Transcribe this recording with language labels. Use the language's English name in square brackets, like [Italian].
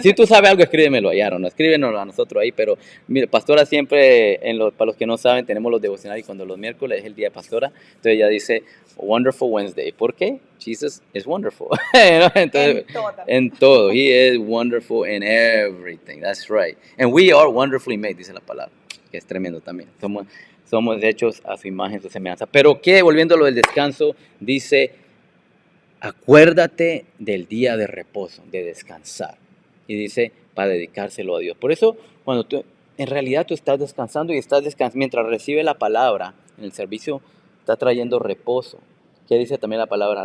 [Spanish] Si tú sabes algo, escríbemelo allá, no, escríbenos a nosotros ahí, pero mire, pastora siempre, para los que no saben, tenemos los devocionales y cuando los miércoles es el día de pastora, entonces ella dice, Wonderful Wednesday. ¿Por qué? Jesus is wonderful. Entonces, en todo. [English] He is wonderful in everything, that's right. [Spanish] And we are wonderfully made, dice la palabra, que es tremendo también. Somos hechos a su imagen, su semejanza. Pero que, volviendo a lo del descanso, dice, acuérdate del día de reposo, de descansar. Y dice, para dedicárselo a Dios. Por eso, cuando en realidad tú estás descansando y estás descansando, mientras recibe la palabra en el servicio, está trayendo reposo. ¿Qué dice también la palabra?